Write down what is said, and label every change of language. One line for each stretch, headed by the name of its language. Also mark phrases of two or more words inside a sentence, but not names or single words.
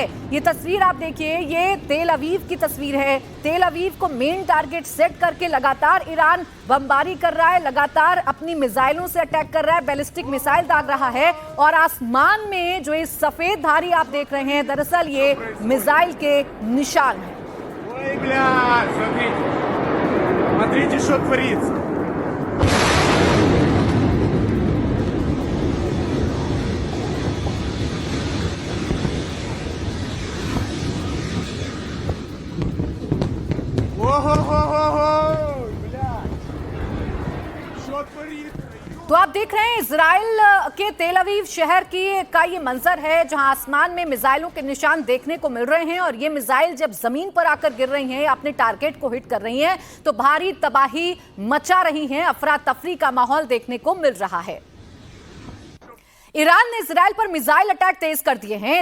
Hindi: ये तस्वीर आप देखिए, ये तेल अवीव की तस्वीर है। तेल अवीव को
English: main target set
Hindi: करके लगातार ईरान बमबारी कर रहा है, लगातार अपनी मिसाइलों से अटैक कर रहा है,
English: ballistic missile
Hindi: दाग रहा है। और आसमान में जो ये सफेद धारी आप देख रहे हैं, दरअसल ये मिसाइल के निशान हैं।
Russian: Смотрите, что творится. Ого-го-го-го! Блядь! Что творится?
Hindi: तो आप देख रहे हैं इजराइल के तेल अवीव शहर का ये मंजर है, जहां आसमान में मिसाइलों के निशान देखने को मिल रहे हैं और ये मिसाइल जब जमीन पर आकर गिर रही हैं, अपने टारगेट को हिट कर रही हैं, तो भारी तबाही मचा रही हैं। अफरा तफरी का माहौल देखने को मिल रहा है। ईरान ने इजराइल पर
English: missile attack
Hindi: तेज कर दिए हैं।